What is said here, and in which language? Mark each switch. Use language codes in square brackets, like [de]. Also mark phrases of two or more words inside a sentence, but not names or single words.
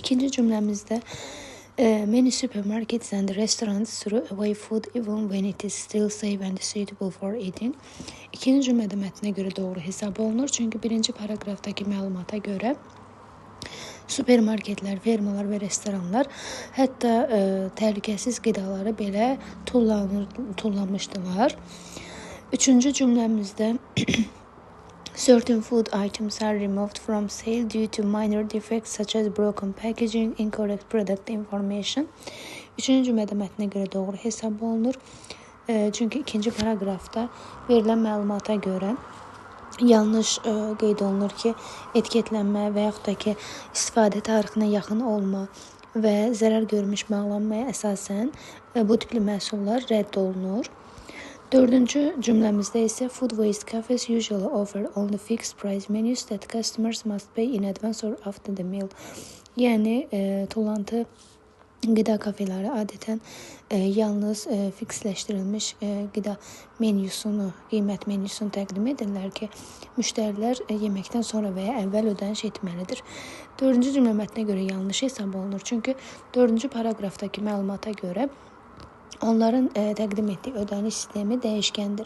[az] İkinci cümləmizdə [en] Many supermarkets and restaurants throw away food even when it is still safe and suitable for eating. [az] İkinci cümlədə mətnə görə doğru hesab olunur. Çünki birinci paragrafdakı məlumata görə supermarketlər, fermalar və restoranlar hətta təhlükəsiz qidaları belə tullanmışdılar. Üçüncü cümləmizdə [en] certain food items are removed from sale due to minor defects such as broken packaging, incorrect product information. [az] Üçüncü cümlədə mətnə görə doğru hesab olunur. Çünki ikinci paragrafda verilən məlumata görə yanlış qeyd olunur ki, etiketlənmə və yaxud da ki, istifadə tarixinə yaxın olma və zərər görmüş bağlanmaya əsasən bu tipli məhsullar rədd olunur. Dördüncü cümləmizdə isə [en] food waste cafes usually offer only fixed price menus that customers must pay in advance or after the meal. [az] Yəni tullantı qida kafeleri adətən yalnız fiksləşdirilmiş qida menyusunu, qiymət menyusunu təqdim edirlər ki, müştərilər yeməkdən sonra və ya əvvəl ödəniş etməlidir. Dördüncü cümlə mətnə görə yanlış hesab olunur. Çünki dördüncü paragrafdakı məlumata görə onların təqdim etdiyi ödəniş sistemi dəyişkəndir.